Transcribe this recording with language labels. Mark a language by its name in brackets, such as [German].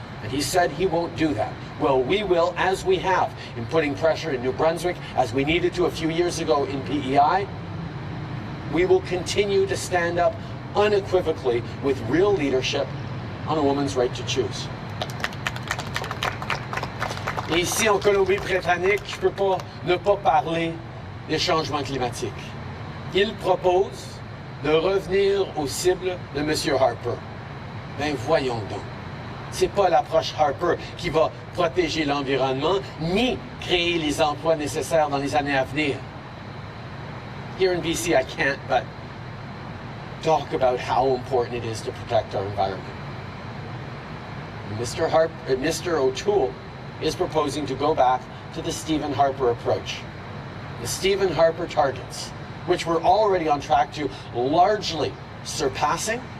[English] And he said he won't do that. Well, we will, as we have, in putting pressure in New Brunswick, as we needed to a few years ago in PEI. We will continue to stand up unequivocally with real leadership on a woman's right to choose. [French] Et ici, en Colombie-Britannique, je ne peux pas ne pas parler des changements climatiques. Il propose de revenir aux cibles de M. Harper. Ben voyons donc. C'est pas l'approche Harper qui va protéger l'environnement ni créer les emplois nécessaires dans les années à venir. [English] Here in BC, I can't but talk about how important it is to protect our environment. Mr. O'Toole is proposing to go back to the Stephen Harper approach. The Stephen Harper targets, which we're already on track to largely surpassing.